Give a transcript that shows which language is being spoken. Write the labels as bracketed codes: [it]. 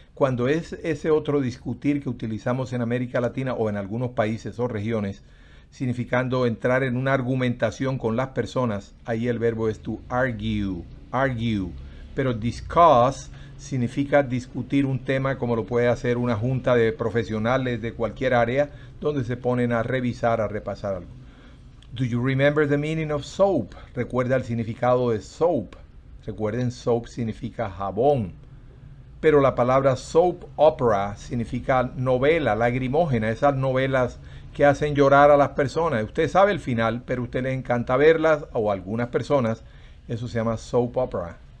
[es] Cuando es ese otro discutir que utilizamos en América Latina o en algunos países o regiones, significando entrar en una argumentación con las personas, ahí el verbo es to argue, argue. Pero discuss significa discutir un tema como lo puede hacer una junta de profesionales de cualquier área donde se ponen a revisar, a repasar algo. [en] Do you remember the meaning of soap? [es] Recuerda el significado de soap. Recuerden, soap significa jabón. Pero la palabra soap opera significa novela, lagrimógena, esas novelas que hacen llorar a las personas. Usted sabe el final, pero a usted le encanta verlas, o a algunas personas, eso se llama soap opera.